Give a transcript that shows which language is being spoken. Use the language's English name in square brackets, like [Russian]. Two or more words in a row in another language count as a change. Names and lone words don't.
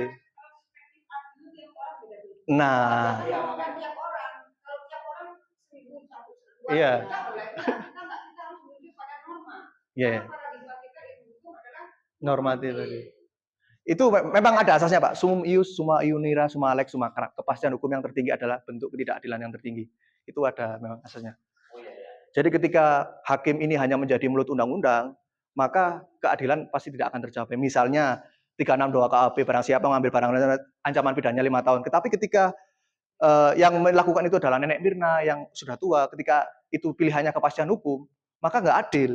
[Indonesian] perspektif adil tiap orang beda-beda. Nah, Iya, bukan tiap orang. Kalau tiap orang 1.000 sampai 2.000 Iya. kita boleh. Kita harus menuju pada norma. Iya. Karena paradigma kita ilmu hukum adalah normatif tadi. Itu memang ada asasnya, Pak. [Latin] Sumum ius, summa iunira, summa lex, summa crac. [Indonesian] Kepastian hukum yang tertinggi adalah bentuk ketidakadilan yang tertinggi. Itu ada memang asasnya. Oh iya ya. Jadi ketika hakim ini hanya menjadi mulut undang-undang, maka keadilan pasti tidak akan tercapai. Misalnya 362 KUHP, barang siapa mengambil barang ancaman pidananya 5 tahun. Tetapi ketika yang melakukan itu adalah nenek Mirna yang sudah tua, ketika itu pilihannya kepastian hukum, maka nggak adil.